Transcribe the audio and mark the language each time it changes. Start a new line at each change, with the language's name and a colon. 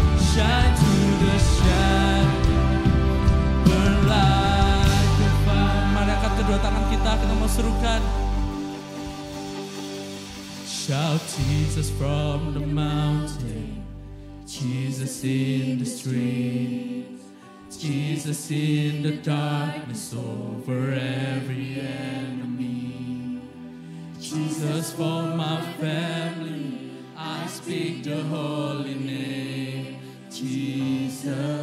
English: Shine through the shadow. Burn like a fire.
Indonesian: Mari angkat kedua tangan kita mau serukan.
English: Shout Jesus from the mountain, Jesus in the street, Jesus in the darkness over every enemy. Jesus for my family, I speak the holy name, Jesus.